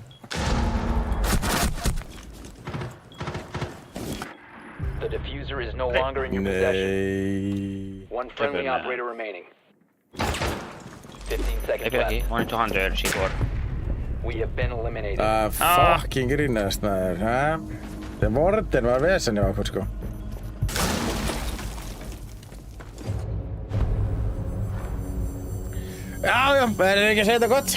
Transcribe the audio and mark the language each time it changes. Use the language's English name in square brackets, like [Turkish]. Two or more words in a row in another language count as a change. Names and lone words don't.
[English] The diffuser is no longer in your possession. [Icelandic] Nei. [English] One friendly operator remaining. 15 seconds Maybe okay. left. 1 to 100, C4. We have been eliminated. [Icelandic] Fucking grínast maður, ha? Það Warden var vesen hjá okkur, sko. Já, verður ekki að segja þetta gott.